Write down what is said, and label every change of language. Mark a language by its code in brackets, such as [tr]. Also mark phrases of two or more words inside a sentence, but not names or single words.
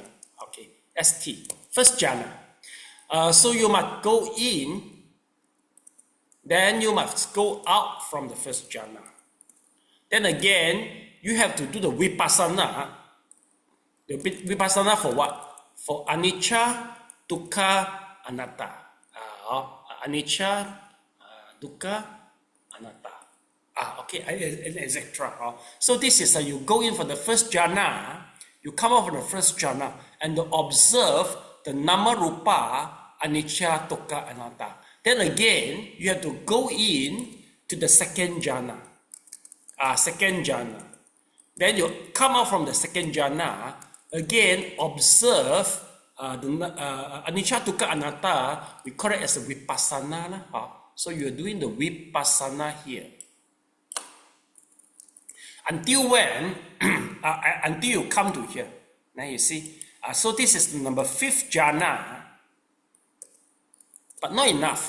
[en] Okay, ST. First jhana. So you must go in, then you must go out from the first jhana. Then again, you have to do the vipassana. The vipassana for what? For [pi] anicca, dukkha, anatta. Anicca, dukkha, anatta. [en] Okay, etc. So this is you go in for the first jhana, you come out from the first jhana, and you observe the [pi] nama rupa, anicca, dukkha, anatta. [en] Then again, you have to go in to the second jhana. Second jhana. Then you come out from the second jhana, again observe the [pi] anicca, dukkha, anatta. [en] We call it as a vipassana. So you are doing the vipassana here. Until when? Until you come to here. Now you see. So this is the number 5th jhana. But not enough.